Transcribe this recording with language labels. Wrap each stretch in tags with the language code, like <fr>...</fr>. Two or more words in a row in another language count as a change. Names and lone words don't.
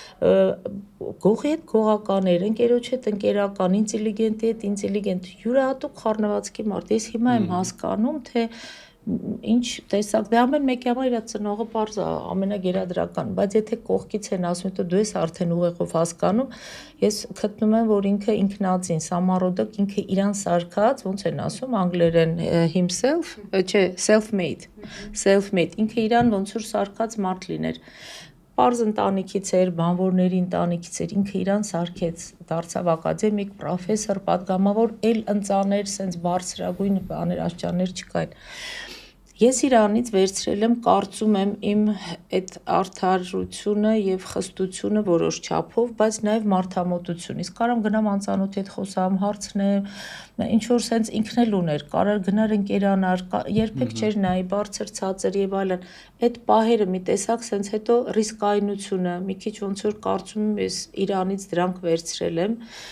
<hy>գողի հետ գողական էր ընկերոջ հետ ընկերական ինտելիգենտի հետ ինտելիգենտ յուրահատուկ խառնվածքի մարդ ես հիմա եմ հասկանում թե ինչ տեսակ դե ամեն մեկի համար իր ծնողը པարզ է ամենագերադրական բայց եթե կողքից են ասում դու ես արդեն ուղեղով հասկանում ես գտնում եմ որ ինքը ինքնածին Սամարոդոկ ինքը իրան սարքած ոնց են ասում անգլերեն himself չէ self-made ինքը իրան ոնց որ սարքած մարդ լիներ Պարզ ընտանիքից էր, բանվորների ընտանիքից էր, ինքը իրան սարքեց, դարձավ ակադեմիկ, պրոֆեսոր, պատգամավոր, էլ ընծաներ, սենց բարձրագույն բաներ, աշճաններ չկային։ Ես իրանից վերցրել եմ, կարծում եմ, իմ այդ արդարությունը եւ խստությունը որոշ չափով, բայց նաեւ մարդամոտություն։ Իսկ կարամ գնամ անծանոթի հետ խոսամ, հարցնեմ, ինչ որ սենց ինքն էլ ուներ, կարար գնար ընկերանար, երբեք չէր նայի բարձր ցածր եւ այլն։ Այդ պահերը մի տեսակ սենց հետո ռիսկայնությունը, մի քիչ ոնց որ կարծում եմ, ես իրանից դրանք վերցրել եմ։</hy>